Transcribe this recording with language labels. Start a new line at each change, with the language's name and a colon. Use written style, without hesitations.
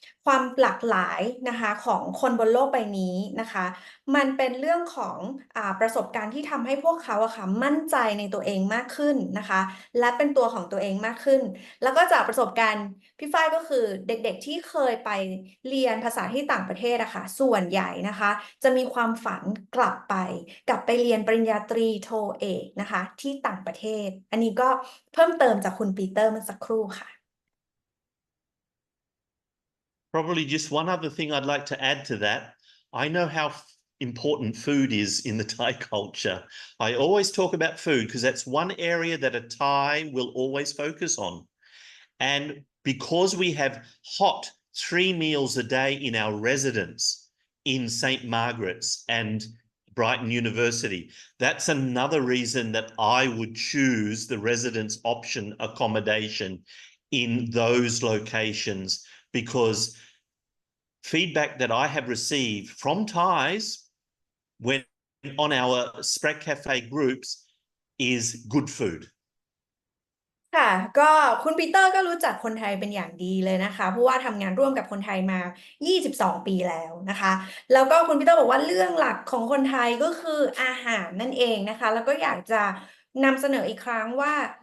Thai: ความหลากหลายนะคะของคนบนโลกใบนี้นะคะมันเป็นเรื่องของประสบการณ์ที่ทำให้พวกเขาอะค่ะมั่นใจในตัวเองมากขึ้นนะคะและเป็นตัวของตัวเองมากขึ้นแล้วก็จากประสบการณ์พี่ฝ้ายก็คือเด็กๆที่เคยไปเรียนภาษาที่ต่างประเทศอะค่ะส่วนใหญ่นะคะจะมีความฝันกลับไปเรียนปริญญาตรีโทเอกนะคะที่ต่างประเทศอันนี้ก็เพิ่มเติมจากคุณปีเตอร์เมื่อสักครู่ค่ะ
English: Probably just one other thing I'd like to add to that. I know how important food is in the Thai culture. I always talk about food because that's one area that a Thai will always focus on. And because we have hot 3 meals a day in our residence in St. Margaret's and Brighton University, that's another reason that I would choose the residence option accommodation in those locations, because feedback that I have received from Thais when on our Sprachcaffe groups is good food.
Thai: ค่ะก็คุณปีเตอร์ก็รู้จักคนไทยเป็นอย่างดีเลยนะคะเพราะว่าทำงานร่วมกับคนไทยมา22 ปีแล้วนะคะแล้วก็คุณปีเตอร์บอกว่าเรื่องหลักของคนไทยก็คืออาหารนั่นเองนะคะแล้วก็อยากจะนำเสนออีกครั้งว่า